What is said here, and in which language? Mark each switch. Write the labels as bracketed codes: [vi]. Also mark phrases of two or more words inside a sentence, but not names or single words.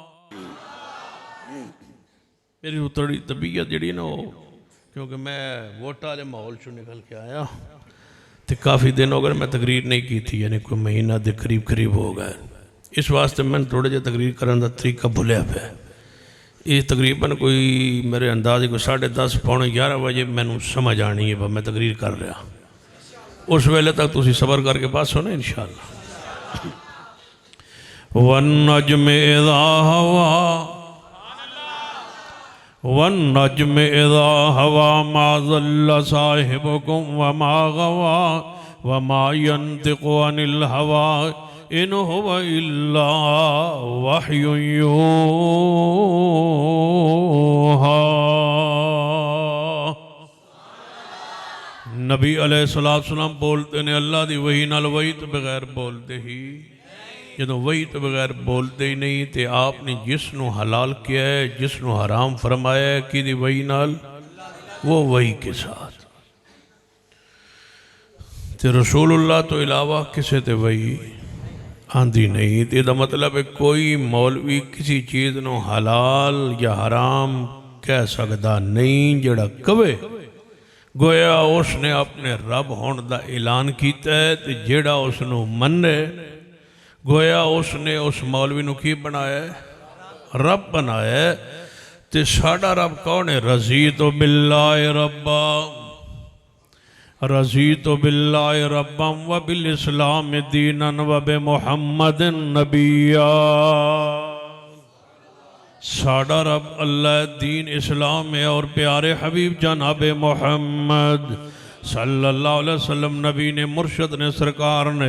[pa] میری اتڑی طبیعت جڑی نا ہو کیونکہ میں ووٹا لے ماحول چو نکل کے آیا تو کافی دن ہو گئے میں تقریر نہیں کی تھی، یعنی کوئی مہینہ دے قریب ہو گئے، اس واسطے میں تھوڑے جہے تقریر کرنے کا طریقہ بھولیا پہ۔ یہ تقریباً کوئی میرے اندازے کو 10:30 پونے 11 بجے میں نے سمجھ آنی ہے میں تقریر کر رہا، اس ویلے تک تسی صبر کر کے پاس ہونا انشاءاللہ۔ [ar] وَالنَّجْمِ إِذَا هَوَى وَالنَّجْمِ إِذَا هَوَى مَا ضَلَّ صَاحِبُكُمْ وَمَا غَوَى وَمَا يَنطِقُ عَنِ الْهَوَى إِنْ هُوَ إِلَّا وَحْيٌ يُوحَى۔ [pa] نبی علیہ السلام بولتے نے اللہ دی وحی نال، وحی تو بغیر بولتے ہی، جدو وحی تو بغیر بولتے ہی نہیں تے آپ نے جس نو حلال کیا ہے، جس نو حرام فرمایا ہے، کی دی وحی نال؟ [ur] وہ وحی کے ساتھ۔ [pa] تے رسول اللہ تو علاوہ کسے تے وحی آندھی نہیں، تے دا مطلب ہے کوئی مولوی کسی چیز نو حلال یا حرام کہہ سکتا نہیں، جڑا کوئے گویا اس نے اپنے رب ہون دا اعلان کیتا ہے، تے جڑا اس نو مننے گویا اس نے اس مولوی نو کی بنایا ہے؟ رب بنایا ہے۔ تے ساڑا رب کون ہے؟ [ar] رضیت باللہ ربا، رضیت باللہ ربا و بالاسلام دینا و بمحمد نبیا۔ [pa] ساڑا رب اللہ دین اسلام ہے اور پیارے حبیب جناب محمد صلی اللہ علیہ وسلم نبی نے، مرشد نے، سرکار نے۔